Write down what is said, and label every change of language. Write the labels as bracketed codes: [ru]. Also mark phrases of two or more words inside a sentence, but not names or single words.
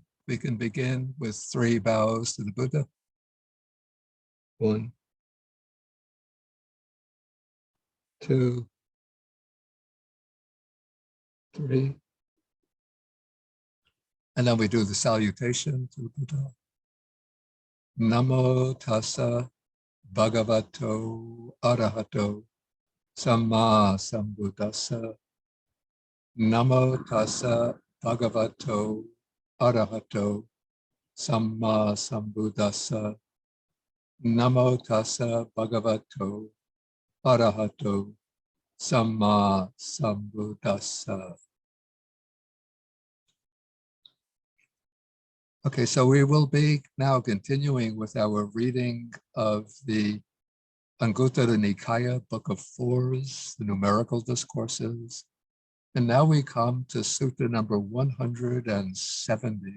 [en] We can begin with 3 bows to the Buddha. 1, 2, 3. And then we do the salutation to the Buddha. [pi] Namo tassa bhagavato arahato samma sambuddhassa. Namo tassa bhagavato arahato samma sambuddhassa. Namo tassa bhagavato arahato samma sambuddhassa. [en] Okay, so we will be now continuing with our reading of the Anguttara Nikaya, Book of Fours, the numerical discourses. And now we come to Sutta number 170.